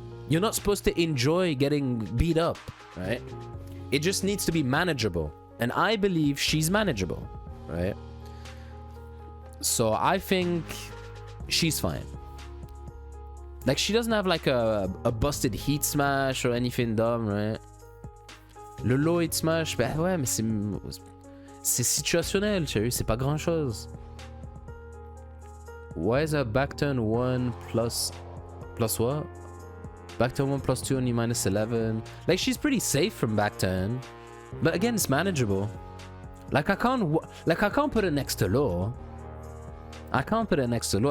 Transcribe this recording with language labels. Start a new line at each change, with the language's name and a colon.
English: You're not supposed to enjoy getting beat up, right? It just needs to be manageable. And I believe she's manageable, right? So I think she's fine. Like, she doesn't have like a busted heat smash or anything dumb, right?
French: Le low heat smash, bah ouais, mais c'est situationnel, tu vois, c'est pas grand chose.
English: Why is a back turn 1 plus what? Back turn 1 plus 2 only minus 11. Like, she's pretty safe from back turn, but again, it's manageable. Like I can't put it next to low. I can't put it next to low.